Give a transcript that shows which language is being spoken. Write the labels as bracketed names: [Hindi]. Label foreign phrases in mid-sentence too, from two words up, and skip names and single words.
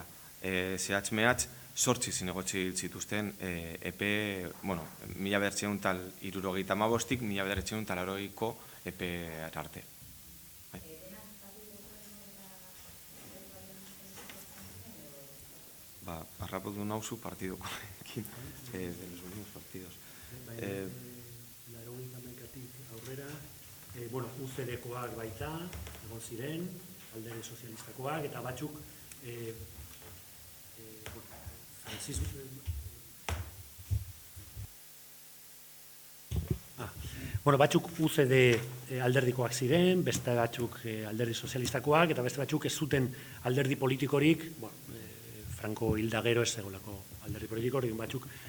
[Basque] Zehatz-mehatz, 8 zinegotzi hil zituzten epe, 1975-tik 1980-ko epe arte. Harrapatu nauzu partidokoekin, [Spanish] de los últimos partidos. [Basque] Laurogeita hamaikatik aurrera, UCD-koak baita, egon ziren, alderdi sozialistakoak, eta batzuk batzuk UCD alderdikoak ziren, beste batzuk alderdi sozialistakoak, eta beste batzuk ez zuten alderdi politikorik, Franco hilda gero ez zegolako alderdi politikorik, batzuk